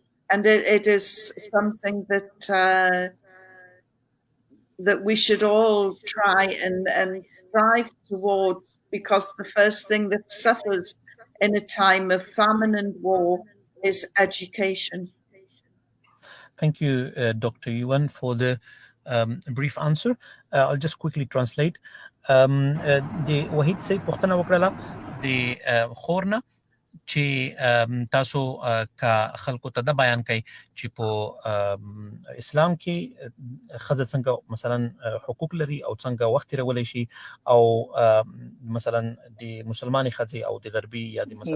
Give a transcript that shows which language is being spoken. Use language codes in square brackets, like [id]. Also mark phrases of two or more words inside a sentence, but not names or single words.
[en] and it is something that that we should all try and strive towards, because the first thing that suffers in a time of famine and war is education. Thank you, Dr. Yuan, for the brief answer. I'll just quickly translate. [ps] The وحید صاحب پوښتنه وکړله د خورنه چې تاسو کا خلکو ته د بیان کوي چې په اسلام کې ښځه څنګه مثلا حقوق لري او څنګه وخت تیرولی شي او مثلا د مسلمانې ښځې او د غربي یا د مثلا